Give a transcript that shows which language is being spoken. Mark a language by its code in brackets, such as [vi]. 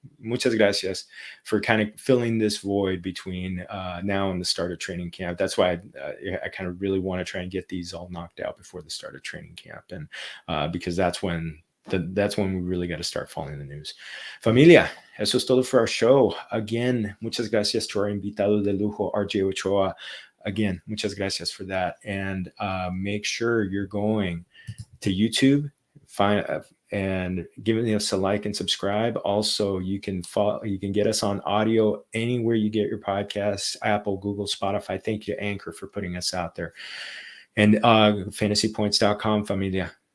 [es] Muchas gracias [en] for kind of filling this void between now and the start of training camp. That's why I kind of really want to try and get these all knocked out before the start of training camp. And because that's when that's when we really got to start following the news. [es] Familia, eso es todo [en] for our show. Again, [es] muchas gracias [en] to our [es] invitado de lujo, RJ Ochoa. [en] Again, [es] muchas gracias [en] for that. And make sure you're going to YouTube, and giving us a like and subscribe. Also, you can get us on audio anywhere you get your podcasts, Apple, Google, Spotify. Thank you, Anchor, for putting us out there. And fantasypoints.com, familia.